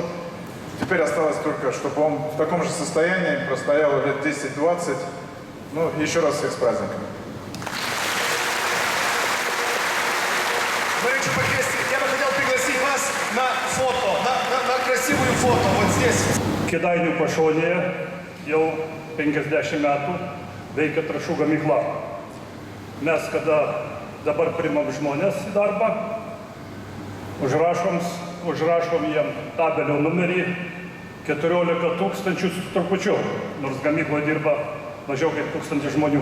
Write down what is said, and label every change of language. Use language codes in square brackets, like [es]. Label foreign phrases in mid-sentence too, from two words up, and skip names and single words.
[ru] Теперь осталось только, чтобы он в таком же состоянии простоял лет 10-20. Ну, еще раз всех с праздником. Я бы хотел пригласить вас на фото, на красивую фото, вот здесь. [lt] Kėdainių pašonėje jau 50 metų veikia trąšų gamykla. Mes, kada dabar priimam žmonės į darbą, užrašom jiem tabelio numerį 14 000 su trupučiu, nors gamykloje dirba mažiau kaip 1000 žmonių.